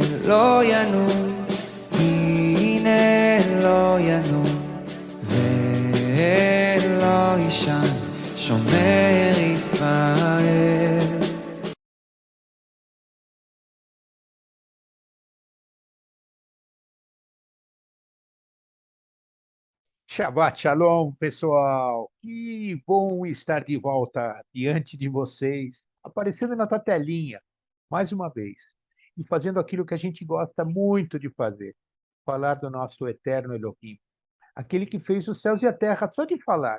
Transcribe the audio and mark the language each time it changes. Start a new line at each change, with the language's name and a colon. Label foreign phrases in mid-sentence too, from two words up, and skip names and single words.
Hebrew: לא ינום, הנה לא ינום ולא יישן, שומר ישראל. שבת שלום,
Portuguese: pessoal. Que bom estar de volta diante de vocês, aparecendo na tua telinha, mais uma vez, e fazendo aquilo que a gente gosta muito de fazer, falar do nosso eterno Elohim, aquele que fez os céus e a terra, só de falar.